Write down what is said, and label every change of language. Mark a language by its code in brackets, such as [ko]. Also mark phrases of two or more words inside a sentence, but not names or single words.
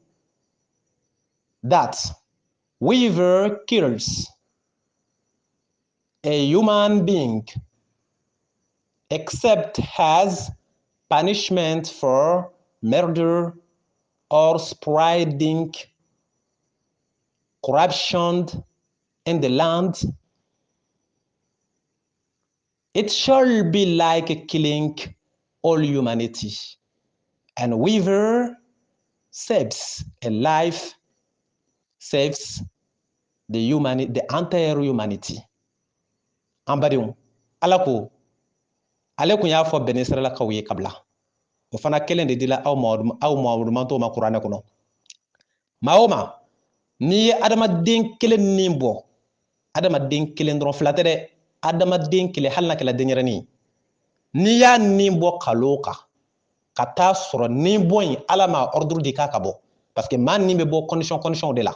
[en] that whoever kills a human being except as punishment for murder or spreading corruption in the land, it shall be like killing all humanity. And whoever saves a life saves the entire humanity. [bm] Ambadion, alako, ale kun y'a fɔ bɛn Israɛlakaw ye kabila. O fana kelen de dila aw Muhamadu ma kuranɛ kɔnɔ. Maa o maa, n'i ye adamaden kelen nin bɔ, adamaden kelen dɔrɔn fila tɛ dɛ, adamaden kelen hali n'a kɛla denyɛrɛnin, n'i y'a nin bɔ kalo kan, ka taa sɔrɔ nin bɔ in ala ma ordre di k'a ka bɔ, [fr] parce que [bm] maa nin bɛ bɔ condition de la.